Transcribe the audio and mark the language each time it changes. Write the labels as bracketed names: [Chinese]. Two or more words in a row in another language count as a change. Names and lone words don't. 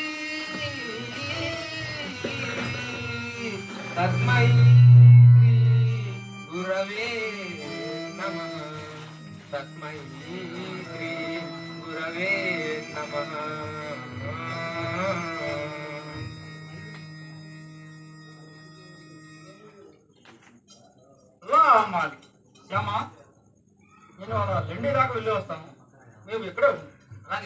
[Sanskrit] तस्मै श्री गुरवे नमः तस्मै श्री गुरवे नमः [Telugu] అమ్మాలి శ్యామ నేను అలా లండి దాకా వెళ్ళి వస్తాను మేము ఇక్కడే అలాగే